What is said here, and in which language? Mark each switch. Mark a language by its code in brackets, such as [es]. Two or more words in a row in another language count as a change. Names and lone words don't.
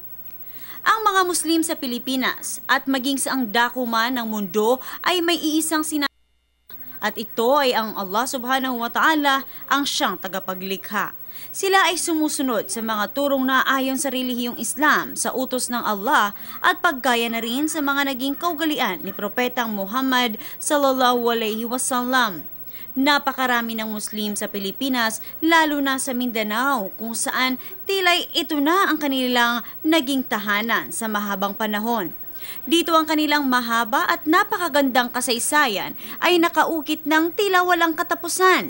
[tl] Ang mga Muslim sa Pilipinas at maging sa ang dako man ng mundo ay may iisang sinasamba at ito ay ang Allah [ar] سبحانه وتعالى [tl] ang siyang tagapaglikha. Sila ay sumusunod sa mga turong na ayon sa relihiyong Islam sa utos ng Allah at paggaya na rin sa mga naging kaugalian ni Propetang Muhammad [ar] صلى الله عليه وسلم. [tl] Napakarami ng Muslim sa Pilipinas, lalo na sa Mindanao, kung saan tila'y ito na ang kanilang naging tahanan sa mahabang panahon. Dito ang kanilang mahaba at napakagandang kasaysayan ay nakaukit ng tila walang katapusan.